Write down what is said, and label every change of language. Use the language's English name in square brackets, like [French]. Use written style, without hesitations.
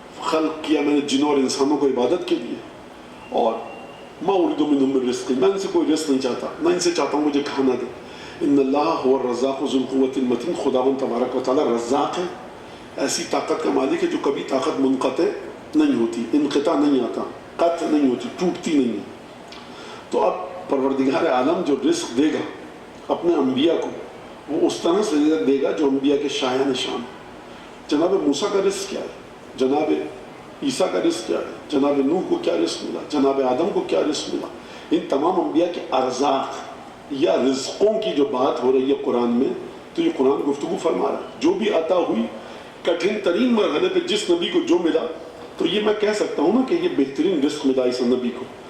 [Urdu] خلق کیا میں نے جنوں اور انسانوں کو عبادت کے لیے، اور [Arabic] ما اريد منهم من رزق، [Urdu] میں ان سے کوئی رزق نہیں چاہتا، میں ان سے چاہتا ہوں مجھے کھانا دے. [Arabic] ان اللہ هو الرزاق ذو القوة المتین، [Urdu] خداوند تبارک و تعالی رزاق ہے، ایسی طاقت کا مالک ہے جو کبھی طاقت منقطع نہیں ہوتی، انقطاع نہیں آتا، قطع نہیں ہوتی، ٹوٹتی نہیں ہے. تو اب پروردگار عالم جو رزق دے گا اپنے انبیاء کو، وہ اس طرح سے دے گا جو انبیاء کے شایع نشان. جناب موسیٰ کا رزق کیا ہے، جناب عیسیٰ کا رزق کیا ہے، جناب نوح کو کیا رزق ملا، جناب آدم کو کیا رزق ملا. ان تمام انبیاء کے ارزاق یا رزقوں کی جو بات ہو رہی ہے قرآن میں، تو یہ قرآن گفتگو فرما رہا ہے. جو بھی عطا ہوئی کٹھن ترین مرحلے پہ جس نبی کو جو ملا، تو یہ میں کہہ سکتا ہوں نا کہ یہ بہترین رزق ملا اس نبی کو.